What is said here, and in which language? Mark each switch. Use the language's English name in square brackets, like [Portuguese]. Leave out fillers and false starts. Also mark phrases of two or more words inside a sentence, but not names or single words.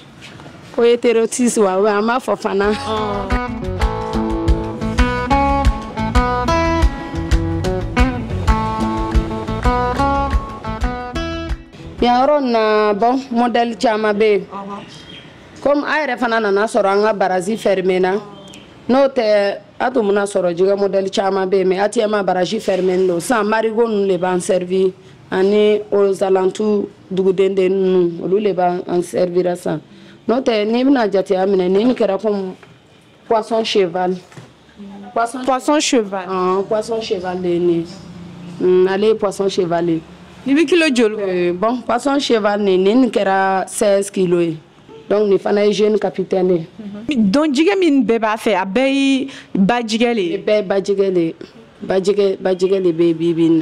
[Bambara] Ko hétérotype wa an b'a fɔ fana. Yan yɔrɔ na bon modèle caman bɛ yen. Comme a yɛrɛ fana nana sɔrɔ an ka baraji fermé na. N'o tɛ a tun bɛna sɔrɔ jɛgɛ modèle caman bɛ yen mais actuellement baraji fermé don. Sisan marigot ninnu de b'an servir ani [French] aux alentours [Bambara] duguden ninnu olu de b'an servir sisan. N'o tɛ n'i bɛna jateya minɛ nin kɛra [French] comme poisson cheval. Poisson cheval. Poisson cheval [Bambara] de ye nin ye. Ale ye [French] poisson cheval [Bambara] ye. Ni bɛ kilo joli? Bon [French] poisson cheval [Bambara] nin kɛra 16 kilos ye. Donc nin fana ye [French] jeune capitaine [Bambara] ye. Donc jɛgɛ min bɛɛ b'a fɛ a bɛɛ ye ba jɛgɛ le ye? Bɛɛ ye ba jɛgɛ le ye. Ba jɛgɛ le bɛ yen bi bi in na.